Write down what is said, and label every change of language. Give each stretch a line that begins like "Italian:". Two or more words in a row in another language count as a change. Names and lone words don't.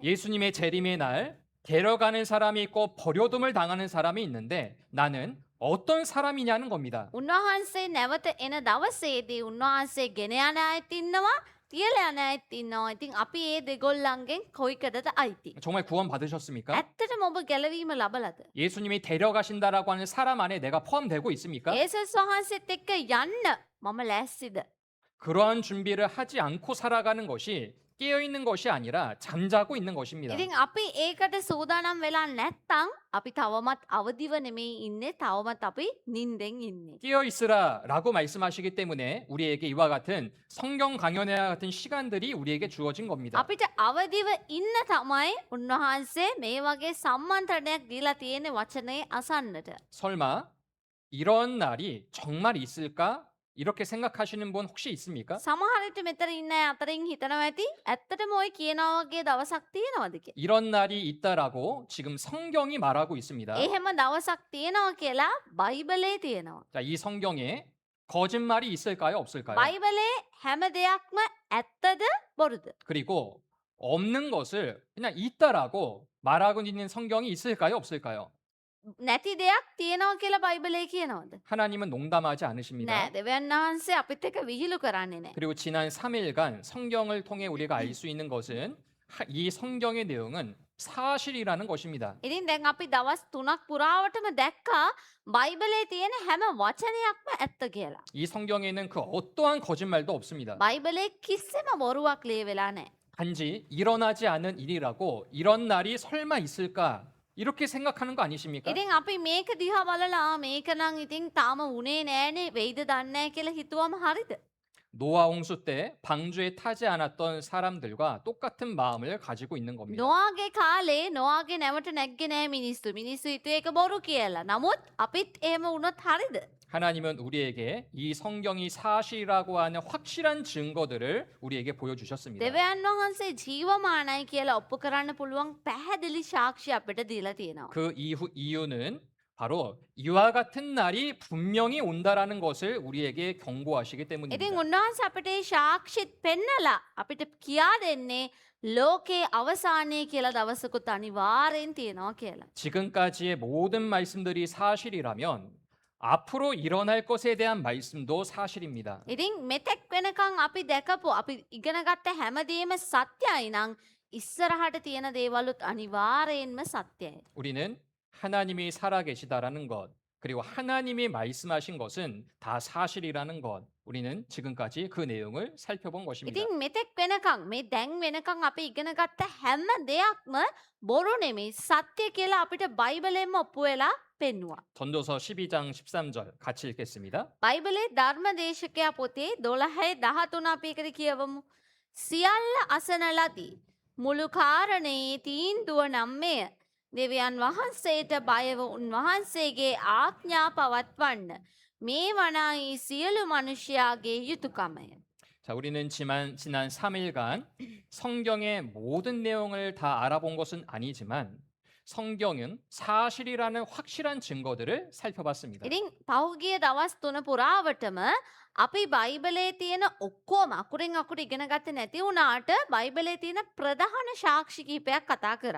Korean: 예수님의 재림의 날 데려가는 사람이 있고 버려둠을 당하는 사람이 있는데 나는 어떤 사람이냐는 겁니다.
Sinhala: උන්වහන්සේ නැවත එන දවසේදී උන්වහන්සේ ගෙන යන අයත් ඉන්නවා, තියලා යන අයත් ඉන්නවා. ඉතින් අපි මේ දෙගොල්ලන්ගෙන් කොයිකටද අයිති?
Korean: 정말 구원 받으셨습니까?
Sinhala: ඇත්තටම ඔබ ගැලවීම ලබලාද?
Korean: 예수님이 데려가신다라고 하는 사람 안에 내가 포함되고 있습니까?
Sinhala: ඒසස් වහන්සේත් එක්ක යන්න මම ලෑස්තිද?
Korean: 그러한 준비를 하지 않고 살아가는 것이 깨어 있는 것이 아니라 잠자고 있는 것입니다.
Sinhala: ඉතින් අපි ඒකට සූදානම් වෙලා නැත්තම් අපි තවමත් අවදිව නෙමෙයි ඉන්නේ, තවමත් අපි නිින්දෙන් ඉන්නේ.
Korean: 깨어 있으라라고 말씀하시기 때문에 우리에게 이와 같은 성경 강연회와 같은 시간들이 우리에게 주어진 겁니다.
Sinhala: අපිට අවදිව ඉන්න තමයි උන්වහන්සේ මේ වගේ සම්මන්ත්‍රණයක් දීලා තියෙන වචනේ අසන්නට.
Korean: 설마 이런 날이 정말 있을까? 이렇게 생각하시는 분 혹시 있습니까?
Sinhala: සමහර විට මෙතන ඉන්න අය අතරින් හිතනවා ඇති ඇත්තටම ওই කියනා වගේ දවසක් තියෙනවද කියලා.
Korean: 이런 날이 있다라고 지금 성경이 말하고 있습니다.
Sinhala: එහෙම දවසක් තියෙනවා කියලා බයිබලේ තියෙනවා.
Korean: 자, 이 성경에 거짓말이 있을까요? 없을까요?
Sinhala: බයිබලේ හැම දෙයක්ම ඇත්තද බොරුද?
Korean: 그리고 없는 것을 그냥 있다라고 말하고 있는 성경이 있을까요? 없을까요?
Sinhala: නැති දෙයක් තියෙනවා කියලා බයිබලේ කියනවද?
Korean: 하나님은 농담하지 않으십니다.
Sinhala: නෑ, දෙවියන් වහන්සේ අපිත් එක්ක විහිළු කරන්නේ නෑ.
Korean: 그리고 지난 3일간 성경을 통해 우리가 알 수 있는 것은 이 성경의 내용은 사실이라는 것입니다.
Sinhala: ඉතින් දැන් අපි දවස් 3ක් පුරාවටම දැක්කා බයිබලේ තියෙන හැම වචනයක්ම ඇත්ත කියලා.
Korean: 이 성경에는 그 어떠한 거짓말도 없습니다.
Sinhala: බයිබලේ කිසිම බොරුවක් ලියවෙලා නැහැ.
Korean: 단지 일어나지 않은 일이라고 이런 날이 설마 있을까? 이렇게 생각하는 거 아니십니까?
Sinhala: ඉතින් අපි මේක දිහා බලලා මේක නම් ඉතින් තාම උනේ නෑනේ වෙයිද දන්නේ නැහැ කියලා හිතුවම හරිද?
Korean: 노아 홍수 때 방주에 타지 않았던 사람들과 똑같은 마음을 가지고 있는 겁니다.
Sinhala: නොආගේ කාලේ නොආගේ නැවට නැග්ගේ නෑ මිනිස්සු. මිනිස්සු හිතුවේ ඒක බොරු කියලා. නමුත් අපිත් එහෙම වුණොත් හරිද?
Korean: 하나님은 우리에게 이 성경이 사실이라고 하는 확실한 증거들을 우리에게 보여주셨습니다.
Sinhala: දෙවියන් වහන්සේ ජීවමානයි කියලා ඔප්පු කරන්න පුළුවන් පැහැදිලි සාක්ෂි අපිට දීලා තියෙනවා.
Korean: 그 이유는 바로 이와 같은 날이 분명히 온다라는 것을 우리에게 경고하시기
Sinhala: ඉතින්
Korean: 때문입니다.
Sinhala: උන්වහන්සේ අපිට ඒ සාක්ෂිත් පෙන්නලා අපිට කියා දෙන්නේ ලෝකේ අවසානයේ කියලා දවසකුත් අනිවාර්යෙන් තියෙනවා කියලා.
Korean: 지금까지의 모든 말씀들이 사실이라면 앞으로 일어날 것에 대한 말씀도 사실입니다.
Sinhala: ඉතින් මෙතෙක් වෙනකන් අපි දැකපු අපි ඉගෙනගත්ත හැමදේම සත්‍යයි නම් ඉස්සරහට තියෙන දේවලුත් අනිවාර්යෙන්ම සත්‍යයි.
Korean: 우리는 하나님이 살아계시다라는 것, 그리고 하나님이 말씀하신 것은 다 사실이라는 것, 우리는 지금까지 그 내용을 살펴본 것입니다.
Sinhala: ඉතින් මෙතෙක් වෙනකන් මේ දැන් වෙනකන් අපි ඉගෙනගත්ත හැම දෙයක්ම බොරු නෙමෙයි සත්‍ය කියලා අපිට බයිබලෙන්ම ඔප්පු වෙලා පෙන්වුවා.
Korean: 전도서 12장 13절 같이 읽겠습니다.
Sinhala: බයිබලේ ධර්මදේශකයා පොතේ 12:13 අපි එකට කියවමු. සියල්ල අසන ලදී. මුළු කාරණේ තීන්දුව නම් මෙය. දෙවියන් වහන්සේට බයව උන්වහන්සේගේ ආඥා පවත්වන්න. මේ වනායි සියලු මිනිසයාගේ යුතුයකමය.
Korean: 자, 자, 우리는 지난 3일간 성경의 모든 내용을 다 알아본 것은 아니지만 성경은 사실이라는 확실한 증거들을 살펴봤습니다.
Sinhala: ඉතින් පහුගිය දවස් 3 පුරාවටම අපි බයිබලයේ තියෙන ඔක්කොම අකුරෙන් අකුර ඉගෙන ගත්තේ නැති වුණාට බයිබලයේ තියෙන ප්‍රධාන සාක්ෂි කිහිපයක් කතා කරා.